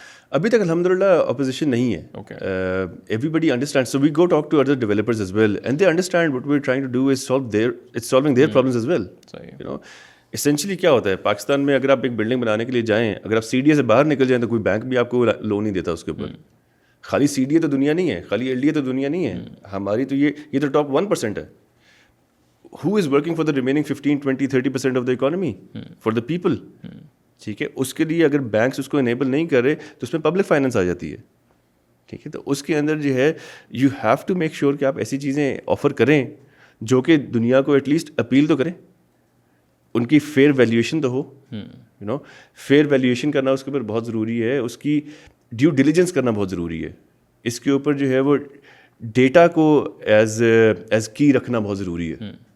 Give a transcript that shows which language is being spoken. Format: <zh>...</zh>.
<ur>ابھی تک الحمدللہ اپوزیشن نہیں ہے.</ur> <en>Everybody understand, so we go talk to other developers as well and they understand what we are trying to do is solving their problems as well.</en> <ur>Essentially کیا ہوتا ہے پاکستان میں, اگر آپ ایک بلڈنگ بنانے کے لیے جائیں, اگر آپ CDA سے باہر نکل جائیں تو کوئی بینک بھی آپ کو لون نہیں دیتا اس کے اوپر. خالی CDA تو دنیا نہیں ہے, خالی LDA تو دنیا نہیں ہے, ہماری تو یہ تو ٹاپ 1% ہے.</ur> <en>who is working for the remaining 15-20-30% of the economy for the people,</en> <ur>ٹھیک ہے. اس کے لیے اگر بینکس اس کو انیبل نہیں کر رہے تو اس میں پبلک فائنینس آ جاتی ہے, ٹھیک ہے. تو اس کے اندر جو ہے</ur> <en>you have to make sure</en> <ur>کہ آپ ایسی چیزیں آفر کریں جو کہ دنیا کو ایٹ لیسٹ اپیل تو کریں, ان کی فیئر ویلیویشن تو ہو, یو نو فیئر ویلیویشن کرنا اس کے اوپر بہت ضروری ہے, اس کی ڈیو ڈیلیجنس کرنا بہت ضروری ہے, اس کے اوپر جو ہے وہ ڈیٹا کو ایز کی رکھنا بہت ضروری ہے.</ur>